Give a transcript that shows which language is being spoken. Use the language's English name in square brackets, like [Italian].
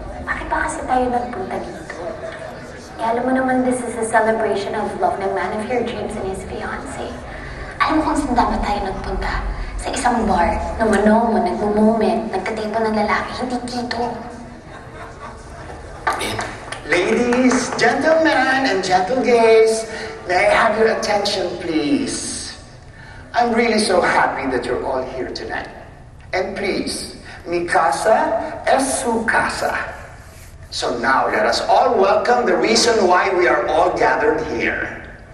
[Filipino] Bakit ba kasi tayo nagpunta dito? Alam mo naman, [English] this is a celebration of love [Filipino] ng [English] man of your dreams and his fiancé. [Filipino] Alam mo kung saan dapat tayo nagpunta? Sa isang bar na manomo, nagmo-moment, nagkatipo ng lalaki, hindi dito. [English] Ladies, gentlemen, and gentle gays, [Filipino] may I have your attention, please? [English] I'm really so happy that you're all here tonight. And please, [Spanish] mi casa es su casa. [English] So now let us all welcome the reason why we are all gathered here.